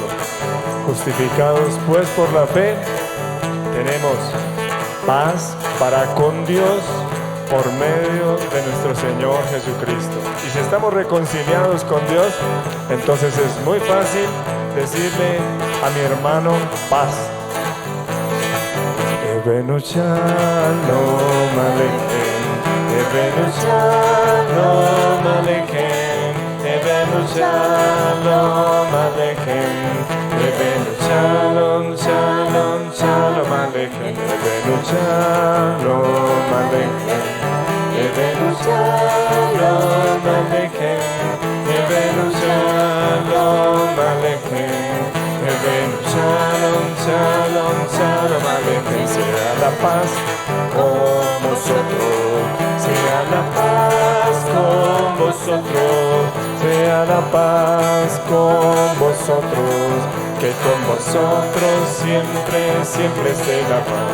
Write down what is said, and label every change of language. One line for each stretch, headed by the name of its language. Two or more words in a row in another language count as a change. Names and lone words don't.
Spanish: Justificados pues por la fe, tenemos paz para con Dios por medio de nuestro Señor Jesucristo. Y si estamos reconciliados con Dios, entonces es muy fácil decirle a mi hermano paz.
Hebrew: הבאנו שלום עליכם, הבאנו שלום עליכם, הבאנו שלום עליכם, הבאנו שלום, שלום, שלום עליכם, הבאנו שלום עליכם, הבאנו שלום עליכם, הבאנו שלום עליכם, הבאנו שלום, שלום, שלום עליכם.
Spanish: Sea la paz con vosotros, sea la paz con vosotros, sea la paz con vosotros, que con vosotros siempre, siempre esté la paz.